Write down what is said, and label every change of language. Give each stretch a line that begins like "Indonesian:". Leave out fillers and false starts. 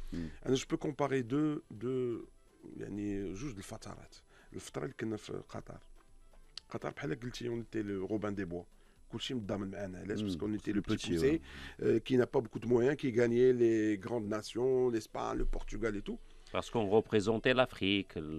French: Je peux comparer deux juges de الفترات.
Arabic: الفترة اللي كنا في قطر بحال قلتي
French: on était le Robin des Bois.
Arabic: كلشي متضامن معنا علاش باسكو
French: on était le petit poussé qui n'a pas beaucoup de moyens, qui gagnait les grandes nations, l'Espagne, le Portugal et tout. Parce qu'on représentait l'Afrique.